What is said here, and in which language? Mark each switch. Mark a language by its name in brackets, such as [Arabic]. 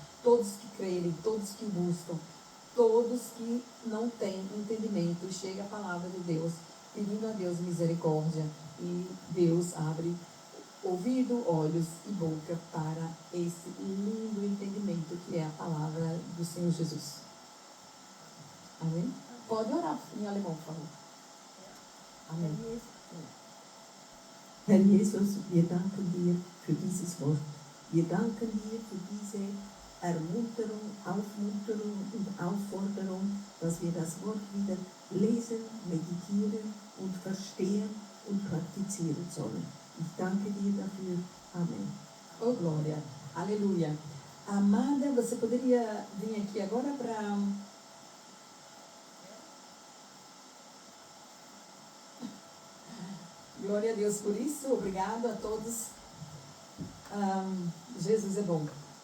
[Portuguese] Todos que crerem, todos que buscam, todos que não têm entendimento, chega a palavra de Deus, pedindo a Deus misericórdia, e Deus abre ouvido, olhos e boca para esse lindo entendimento que é a palavra do Senhor Jesus. Amém? Pode orar em alemão, por favor. Amém. [German] Herr Jesus, wir danken dir für dieses Wort. Wir danken dir für diese Ermunterung, Aufmunterung und Aufforderung, dass wir das Wort wieder lesen, meditieren und verstehen und praktizieren sollen. Ich danke dir dafür. Amen. [Portuguese] Oh, glória. Aleluia. Amada, você poderia vir aqui agora para... Glória a Deus por isso. Obrigado a todos. Jesus é bom.